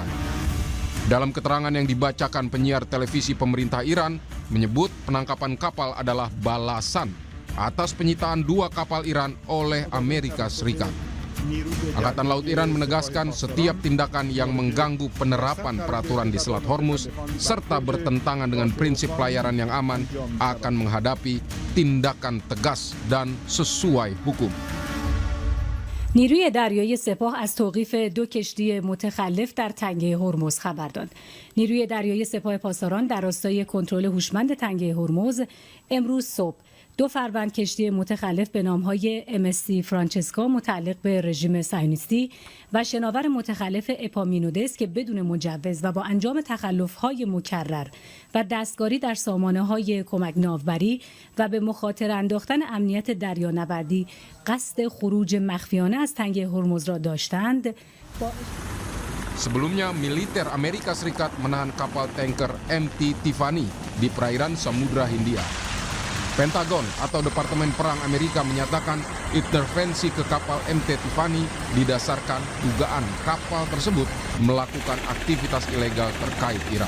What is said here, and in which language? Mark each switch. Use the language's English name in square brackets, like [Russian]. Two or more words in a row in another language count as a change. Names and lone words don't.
[Indonesian] Dalam keterangan yang dibacakan penyiar televisi pemerintah Iran, menyebut penangkapan kapal adalah balasan atas penyitaan 2 kapal Iran oleh Amerika Serikat. Angkatan Laut Iran menegaskan setiap tindakan yang mengganggu penerapan peraturan di Selat Hormuz serta bertentangan dengan prinsip pelayaran yang aman akan menghadapi tindakan tegas dan sesuai hukum. [Persian] نیروی دریایی سپاه از توقیف 2 کشتی متخلف در تنگه هرمز خبر داد. نیروی دریایی سپاه پاسداران در راستای کنترل هوشمند تنگه هرمز امروز صبح 2 فروند کشتی متخلف به نامهای MSC فرانچسکا متعلق به رژیم صهیونیستی و شناور متخلف اپامینودس که بدون مجوز و با انجام تخلف‌های مکرر و دستکاری در سامانه‌های کمک ناوبری و به مخاطره انداختن امنیت دریانوردی قصد خروج مخفیانه از تنگه هرمز را داشتند. [Indonesian] Sebelumnya, militer Amerika Serikat menahan kapal tanker MT Tiffany di perairan Samudra Hindia. Pentagon atau Departemen Perang Amerika menyatakan intervensi ke kapal MT Tiffany didasarkan dugaan kapal tersebut melakukan aktivitas ilegal terkait Iran.